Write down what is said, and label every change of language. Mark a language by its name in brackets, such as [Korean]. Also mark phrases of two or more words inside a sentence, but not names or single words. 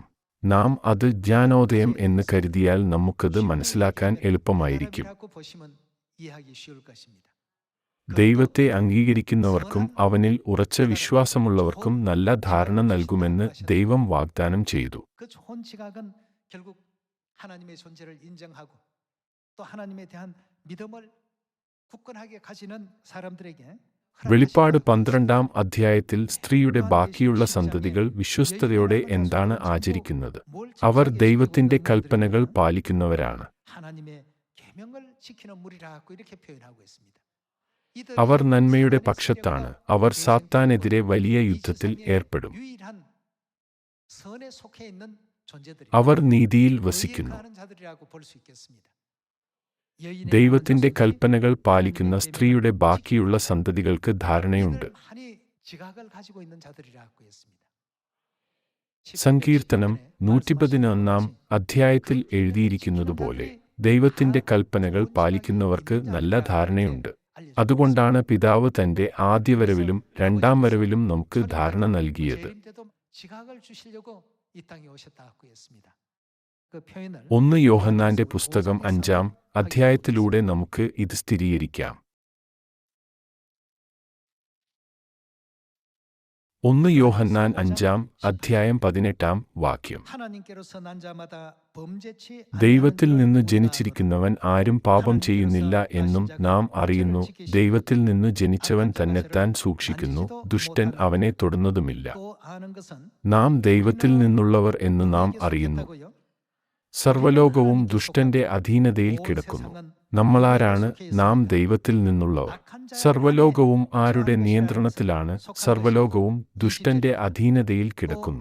[Malayalam] നാം അത് ജ്ഞാനോദയം എന്ന് കരുതിയാൽ നമുക്കത് മനസ്സിലാക്കാൻ എളുപ്പമായിരിക്കും. ദൈവത്തെ അംഗീകരിക്കുന്നവർക്കും അവനിൽ ഉറച്ച വിശ്വാസമുള്ളവർക്കും നല്ല ധാരണ നൽകുമെന്ന് ദൈവം വാഗ്ദാനം ചെയ്തു. [Korean] 그 좋은 지각은 결국 하나님의 존재를 인정하고 또 하나님에 대한 믿음을 굳건하게 가지는 사람들에게 [Malayalam] വെളിപ്പാട് 12-ാം അധ്യായത്തിൽ സ്ത്രീയുടെ ബാക്കിയുള്ള സന്തതികൾ വിശ്വസ്തയോടെ എന്താണ് ആചരിക്കുന്നത്? അവർ ദൈവത്തിന്റെ കൽപ്പനകൾ പാലിക്കുന്നവരാണ്. [Korean] 하나님의 계명을 지키는 무리라고 이렇게 표현하고 있습니다. [Malayalam] അവർ നന്മയുടെ പക്ഷത്താണ്. അവർ സാത്താനെതിരെ വലിയ യുദ്ധത്തിൽ ഏർപ്പെടും. [Korean] 유일한 선에 속해 있는 존재들이 [Malayalam] അവർ നീതിയിൽ വസിക്കുന്നു. [Korean] 하는 자들이라고 볼 수 있겠습니다. [Malayalam] ദൈവത്തിന്റെ കൽപ്പനകൾ പാലിക്കുന്ന സ്ത്രീയുടെ ബാക്കിയുള്ള സന്തതികൾക്ക് ധാരണയുണ്ട്. [Korean] 지각을 가지고 있는 자들이라고 했습니다. [Malayalam] സങ്കീർത്തനം 111-ാം അധ്യായത്തിൽ എഴുതിയിരിക്കുന്നതുപോലെ ദൈവത്തിന്റെ കൽപ്പനകൾ പാലിക്കുന്നവർക്ക് നല്ല ധാരണയുണ്ട്. അതുകൊണ്ടാണ് പിതാവ് തന്റെ ആദ്യവരവിലും രണ്ടാം വരവിലും നമുക്ക് ധാരണ നൽകിയത്. [Korean] 지각을 주시려고 이 땅에 오셨다고 했습니다. 그 표현을 [Malayalam] 1 യോഹന്നാന്റെ പുസ്തകം 5-ാം അധ്യായത്തിലൂടെ നമുക്ക് ഇത് സ്ഥിരീകരിക്കാം. 1 യോഹന്നാൻ 5-ാം അധ്യായം 18-ാം വാക്യം. [Korean] 하나님께로서 난 자마다 범죄치 [Malayalam] ദൈവത്തിൽ നിന്ന് ജനിച്ചിരിക്കുന്നവൻ ആരും പാപം ചെയ്യുന്നില്ല എന്നും നാം അറിയുന്നു. ദൈവത്തിൽ നിന്ന് ജനിച്ചവൻ തന്നെത്താൻ സൂക്ഷിക്കുന്നു. ദുഷ്ടൻ അവനെ തൊടുന്നതുമില്ല. [Korean] 또 아는 것은 [Malayalam] നാം ദൈവത്തിൽ നിന്നുള്ളവർ എന്ന് നാം അറിയുന്നു. സർവ്വലോകവും ദുഷ്ടന്റെ അധീനതയിൽ കിടക്കുന്നു. നമ്മളാരാണ്? നാം ദൈവത്തിൽ നിന്നുള്ളവർ. സർവ്വലോകവും ആരുടെ നിയന്ത്രണത്തിലാണ്? സർവ്വലോകവും ദുഷ്ടന്റെ അധീനതയിൽ കിടക്കുന്നു.